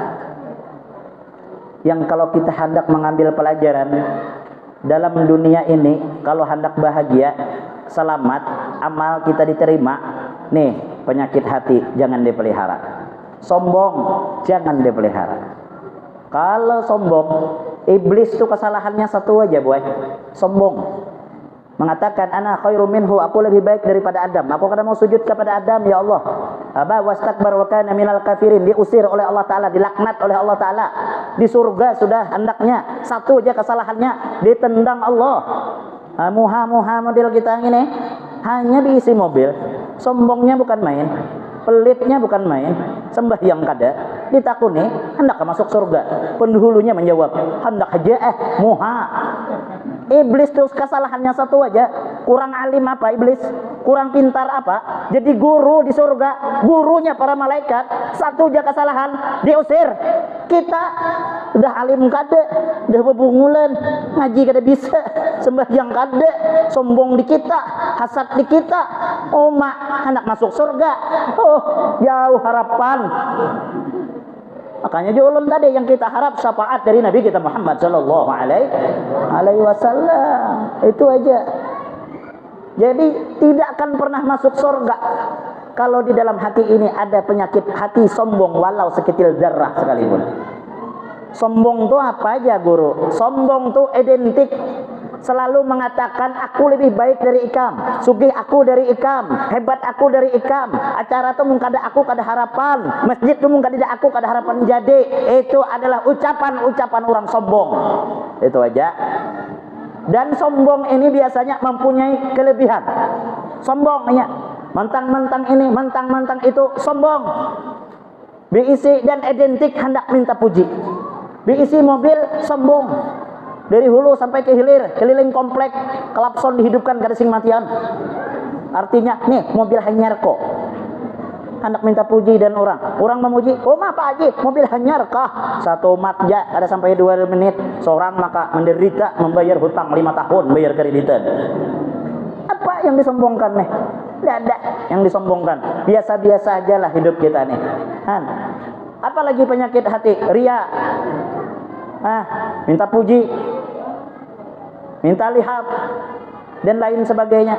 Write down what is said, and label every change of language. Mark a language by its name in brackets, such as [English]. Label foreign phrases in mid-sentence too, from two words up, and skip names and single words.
[Indonesian] Yang kalau kita hendak mengambil pelajaran dalam dunia ini, kalau hendak bahagia, selamat, amal kita diterima, nih, penyakit hati jangan dipelihara. Sombong jangan dipelihara. Kalau sombong, iblis itu kesalahannya satu aja, boy. Sombong. Mengatakan, [Arabic] "أنا خير منه," [Indonesian] aku lebih baik daripada Adam. Aku kadang mau sujud kepada Adam, ya Allah. [Arabic] أبى واستكبر وكان من الكافرين. [Indonesian] Diusir oleh Allah taala, dilaknat oleh Allah taala. Di surga sudah hendaknya, satu aja kesalahannya, ditendang Allah. Muha model kita ini hanya diisi mobil. Sombongnya bukan main, pelitnya bukan main, [Banjar] sembahyang kada, ditakuni hendak masuk surga. [Indonesian] Pendahulunya menjawab, hendak aja muha. Iblis tuh kesalahannya satu aja, kurang alim apa iblis? Kurang pintar apa? Jadi guru di surga, gurunya para malaikat, satu aja kesalahan, diusir. [Banjar] Kita udah alim kada, udah bebungulan, ngaji kada bisa, sembahyang kada, sombong di kita, hasad di kita. Oh mak, hendak masuk surga. [Indonesian] Oh, jauh harapan. Makanya ulun tadi yang kita harap syafaat dari Nabi kita Muhammad [Arabic] صلى الله عليه وسلم. [Indonesian] Itu aja. Jadi tidak akan pernah masuk surga kalau di dalam hati ini ada penyakit hati sombong walau seketil darah sekalipun. Sombong itu apa aja, guru? [Banjar] Sombong itu identik selalu mengatakan aku lebih baik dari Ikam, sugih aku dari Ikam, hebat aku dari Ikam, acara itu mung kada aku kada harapan, masjid itu mung kada aku kada harapan jadi. [Indonesian] Itu adalah ucapan-ucapan orang sombong. Itu aja. Dan sombong ini biasanya mempunyai kelebihan. Sombongnya mentang-mentang ini, mentang-mentang itu, sombong. Diisi dan identik hendak minta puji. [Banjar] Diisi mobil, sombong. Dari hulu sampai ke hilir, keliling komplek, klakson dihidupkan kada sing matian. Artinya, nih mobil hanyar kok. Hendak minta puji dan orang memuji, oh ma Pak Haji, mobil hanyar kah? Satu mat ja, ada sampai 2 menit. [Indonesian] Seorang maka menderita membayar hutang 5 tahun, bayar kreditan. Apa yang disombongkan nih? Tidak ada yang disombongkan. Biasa-biasa aja lah hidup kita nih. Apalagi penyakit hati, ria. Minta puji, minta lihat, dan lain sebagainya.